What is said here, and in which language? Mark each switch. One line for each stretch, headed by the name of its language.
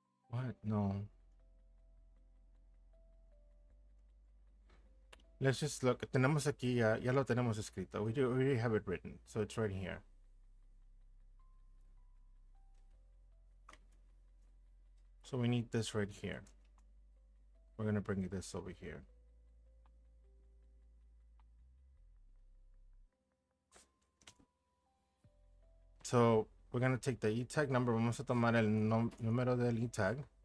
English: What? No. Let's just look.
Spanish: Tenemos aquí, ya lo tenemos escrito.
English: We already have it written, so it's right here. So we need this right here. We're going to bring this over here. So we're going to take the e-tag number.
Spanish: Vamos a tomar el número del e-tag.